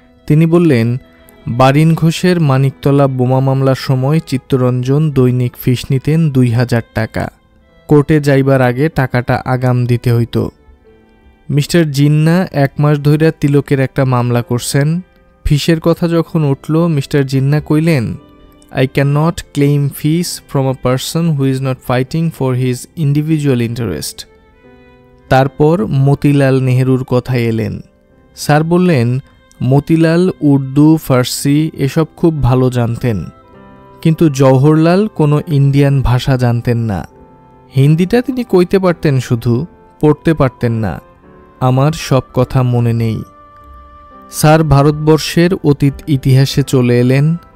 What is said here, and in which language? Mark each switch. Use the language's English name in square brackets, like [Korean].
[Bangla] তিনি বললেন, বারিন ঘোষের মানিকতলা বোমা মামলার সময় চিত্তরঞ্জন দৈনিক ফিস নিতেন 2000 টাকা। কোর্টে যাইবার আগে টাকাটা আগাম দিতে হইত। মিস্টার জিন্না 1 মাস ধইরা তিলকের একটা মামলা করছেন। ফিসের কথা যখন উঠল, মিস্টার জিন্না কইলেন, [English] I cannot claim fees from a person who is not fighting for his individual interest. [Bangla] তারপর মতিলাল নেহেরুর কথায় এলেন। স্যার বললেন, মতিলাল উর্দু, ফার্সি এসব খুব ভালো জানতেন, কিন্তু জওহরলাল কোনো ইন্ডিয়ান ভাষা জানতেন না। হিন্দিটা তিনি কইতে পারতেন, শুধু পড়তে পারতেন না। আমার সব কথা মনে নেই। স্যার ভারতবর্ষের অতীত ইতিহাসে চলে এলেন।